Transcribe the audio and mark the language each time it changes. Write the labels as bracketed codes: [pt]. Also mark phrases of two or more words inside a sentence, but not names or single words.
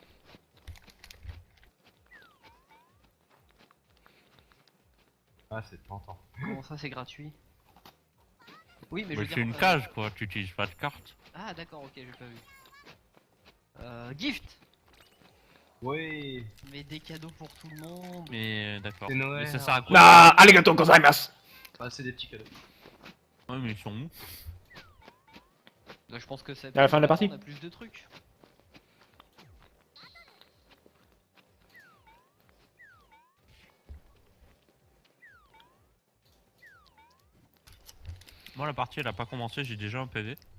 [fr] Ah, c'est tentant. Comment ça, c'est gratuit? Oui, mais je Mais veux c'est dire, une cage quoi, tu utilises pas de carte. Ah, d'accord, ok, j'ai pas vu. Gift. Oui. Mais des cadeaux pour tout le monde. Mais d'accord. C'est Noël. Mais ça sert à quoi? [ja] Ah, ありがとうございます. [fr] Ah, c'est des petits cadeaux. Ouais mais ils sont où? Bah, je pense que c'est. À la fin de la partie. On a plus de trucs. Moi la partie elle a pas commencé, j'ai déjà un PV.